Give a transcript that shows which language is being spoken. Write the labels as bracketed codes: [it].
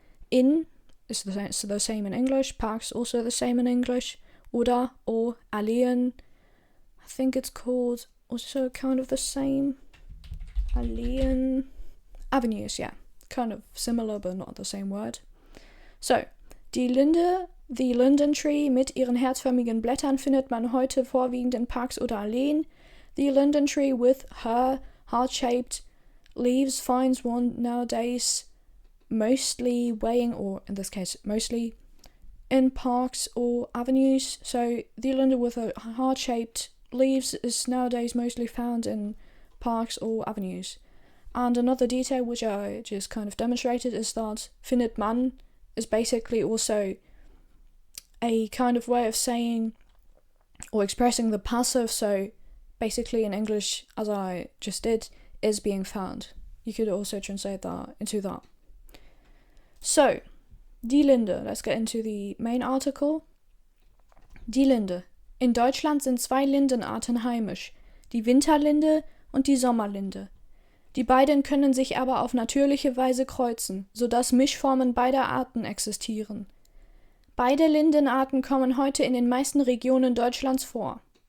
[en] In is the same in English, parks also the same in English, oder or Alleen, I think it's called also kind of the same. Alleen, avenues, yeah, kind of similar but not the same word. [de] So, die Linde, [en] the linden tree [de] mit ihren herzförmigen Blättern findet man heute vorwiegend in Parks oder Alleen. [en] The linden tree with her heart-shaped leaves finds one nowadays mostly weighing, or in this case mostly, in parks or avenues. So the Linde with her heart-shaped leaves is nowadays mostly found in parks or avenues. And another detail which I just kind of demonstrated is that findet man is basically also a kind of way of saying or expressing the passive. So basically in English, as I just did, is being found. You could also translate that into that. So, die Linde. Let's get into the main article. [de] Die Linde. In Deutschland sind 2 Lindenarten heimisch, die Winterlinde und die Sommerlinde. Die beiden können sich aber auf natürliche Weise kreuzen, sodass Mischformen beider Arten existieren. Beide Lindenarten kommen heute in den meisten Regionen Deutschlands vor.